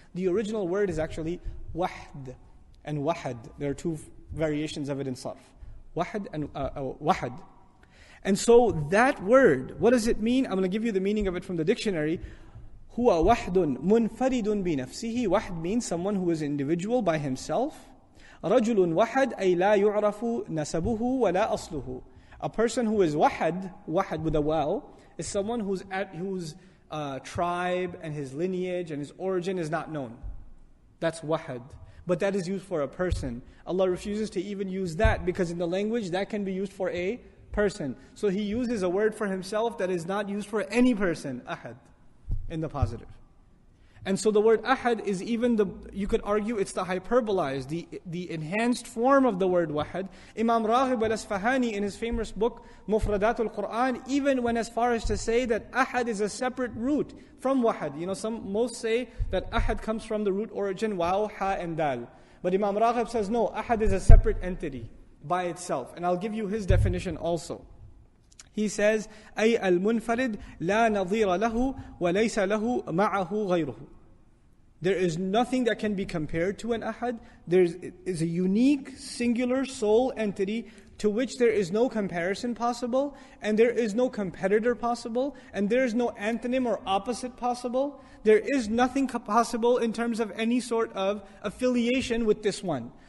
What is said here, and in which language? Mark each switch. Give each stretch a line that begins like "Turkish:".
English: The original word is actually wahd and wahad. There are two variations of it in sarf. Wahad and wahad. And so that word, what does it mean? I'm going to give you the meaning of it from the dictionary.
Arabic: Huwa wahdun munfaridun bi nafsihi.
English: Wahd means someone who is individual by himself.
Arabic: رجل وحد أي لا يعرف نسبه ولا أصله.
English: A person who is wahad with a waw, is someone whose tribe and his lineage and his origin is not known. That's wahad. But that is used for a person. Allah refuses to even use that because in the language that can be used for a person. So He uses a word for Himself that is not used for any person, ahad, in the positive. And so the word ahad is even you could argue it's the hyperbolized, the enhanced form of the word wahad. Imam Raghib al-Asfahani in his famous book, Mufradatul Qur'an, even went as far as to say that ahad is a separate root from wahad. You know, most say that ahad comes from the root origin, waw, ha, and dal. But Imam Raghib says, no, ahad is a separate entity by itself. And I'll give you his definition also. He says,
Arabic: أي المنفرد لا نظير له وليس له معه غيره.
English: There is nothing that can be compared to an ahad. There is a unique, singular, sole entity to which there is no comparison possible, and there is no competitor possible, and there is no antonym or opposite possible. There is nothing possible in terms of any sort of affiliation with this one.